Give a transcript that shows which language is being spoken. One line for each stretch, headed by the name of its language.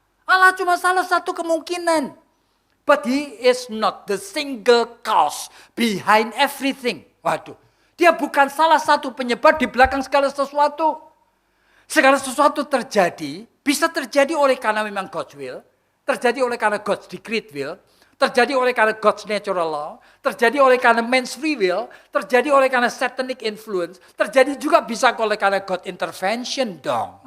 Indonesian: Allah cuma salah satu kemungkinan.
English: But he is not the single cause behind everything.
Indonesian: Waduh, dia bukan salah satu penyebab di belakang segala sesuatu. Segala sesuatu terjadi, bisa terjadi oleh karena memang
English: God's will,
Indonesian: terjadi oleh karena
English: God's decreed will,
Indonesian: terjadi oleh karena
English: God's natural law,
Indonesian: terjadi oleh karena
English: man's free will,
Indonesian: terjadi oleh karena
English: satanic influence,
Indonesian: terjadi juga bisa oleh karena
English: God intervention
Indonesian: dong.